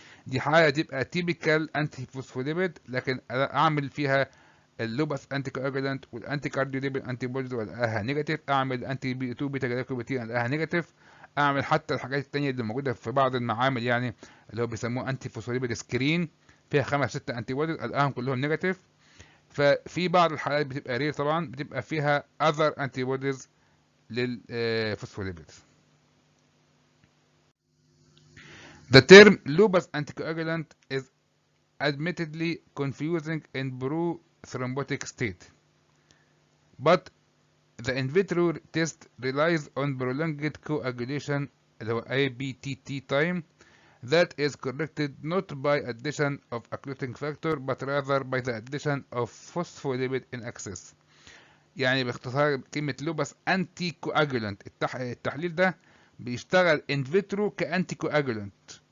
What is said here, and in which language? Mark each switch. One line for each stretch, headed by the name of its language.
Arabic: دي حاجه تبقى تيبيكال انتي فوسفوليبيد، لكن اعمل فيها اللوباس انتي كواجولانت والانتي كارديوليبيد انتي بوديز والاقيها نيجاتيف، اعمل انتي بي 2 بيتا جلايكوبروتين الاقيها نيجاتيف، اعمل حتى الحاجات التانية اللي موجوده في بعض المعامل يعني اللي هو بيسموه انتي فوسفوليبيد سكرين، فيها 5 6 انتي بوديز الاقيهم كلهم نيجاتيف. ففي بعض الحالات بتبقى رير طبعا، بتبقى فيها
English: other antibodies
Arabic: للفوسفوليبيدز.
English: The term lupus anticoagulant is admittedly confusing in pro-thrombotic state, but the in vitro test relies on prolonged coagulation
Arabic: اللي هو
English: ABTT time that is corrected not by addition of occluding factor but rather by the addition of phospholipid in excess.
Arabic: يعني باختصار كلمة لوبس انتي كواجولانت، التحليل ده بيشتغل ان فيترو كانتي كواجولانت.